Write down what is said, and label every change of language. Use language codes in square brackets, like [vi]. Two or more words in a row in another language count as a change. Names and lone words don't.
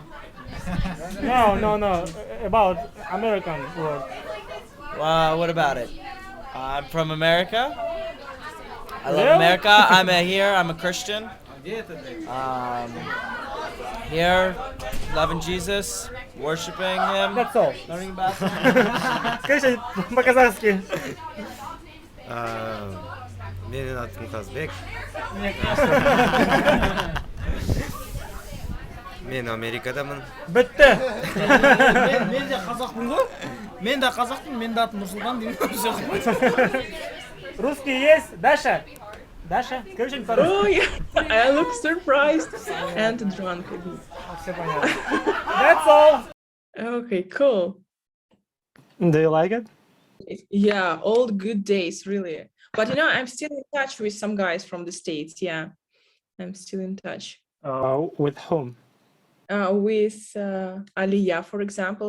[en] No. About American word. What about it? I'm from America. I love Really? America. I'm a Christian. Here, loving Jesus, worshiping Him. That's all. Learning about Him. [ru] Скажи по-казахски. [kk] Менің атым Қазбек. Мен Америкадамын. Бітті. Мен де қазақпын ғой. Мен де қазақпын, мен де атым Нұрсұлтан деймін. [ru] Русский есть? Даша? Даша, скажи по-русски. [en] Oh, yeah. I look surprised and drunk. [ru] Все понятно. [en] That's all. Okay, cool. Do you like it? Yeah, old good days, really. But I'm still in touch with some guys from the States. Yeah, I'm still in touch. With whom? With Aliyah, for example.